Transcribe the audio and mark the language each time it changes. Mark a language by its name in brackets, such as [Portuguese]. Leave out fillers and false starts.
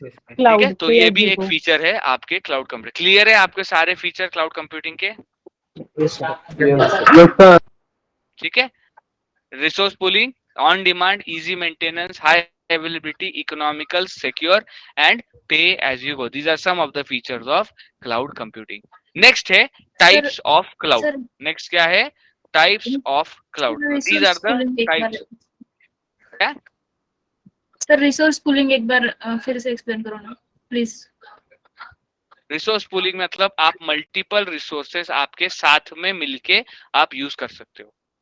[Hindi] ठीक है, तो ये भी एक फीचर है आपके क्लाउड कंप्यूटिंग। क्लियर है आपके सारे फीचर क्लाउड कंप्यूटिंग के? [English] Yes, sir. Yes, sir. ठीक है, resource pooling, on demand, easy maintenance, high availability, economical, secure and pay as you go. These are some of the features of cloud computing. Next है types of cloud. [Hindi] Next क्या है? [English] Types of cloud. These are the types. क्या? [Hindi] Sir resource pooling एक बार फिर से explain करो ना please. Resource pooling मतलब आप मल्टीपल रिसोर्सेस आपके साथ में मिलके आप यूज कर सकते हो।